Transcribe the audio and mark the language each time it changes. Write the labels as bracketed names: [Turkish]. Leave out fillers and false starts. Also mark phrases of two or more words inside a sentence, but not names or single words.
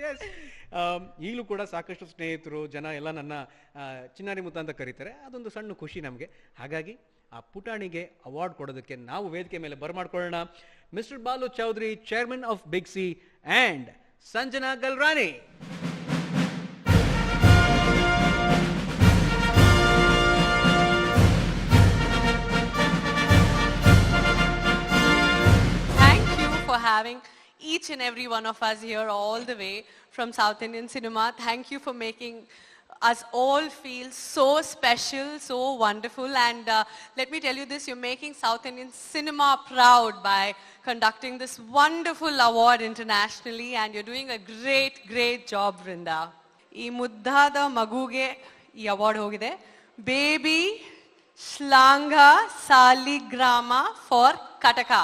[Kannada] ಎಸ್, ಈಗಲೂ ಕೂಡ ಸಾಕಷ್ಟು ಸ್ನೇಹಿತರು ಜನ ಎಲ್ಲ ನನ್ನ ಚಿನ್ನಾರಿ ಮುತ್ತ ಅಂತ ಕರೀತಾರೆ. ಅದೊಂದು ಸಣ್ಣ ಖುಷಿ ನಮಗೆ. ಹಾಗಾಗಿ ಆ ಪುಟಾಣಿಗೆ ಅವಾರ್ಡ್ ಕೊಡೋದಕ್ಕೆ ನಾವು ವೇದಿಕೆ ಮೇಲೆ ಬರಮಾಡ್ಕೊಳ್ಳೋಣ. [English] Mister Balu Chaudhary, Chairman of Big C, and Sanjana Galrani. For having each and every one of us here all the way from South Indian cinema. Thank you for making us all feel so special, so wonderful. And let me tell you this, you're making South Indian cinema proud by conducting this wonderful award internationally, and you're doing a great job, Vrinda. [Kannada] ಈ ಮುದ್ದಾದ ಮಗುಗೆ ಈ award ಹೋಗಿದೆ. [English] Baby Shlanga Saligrama for Kataka.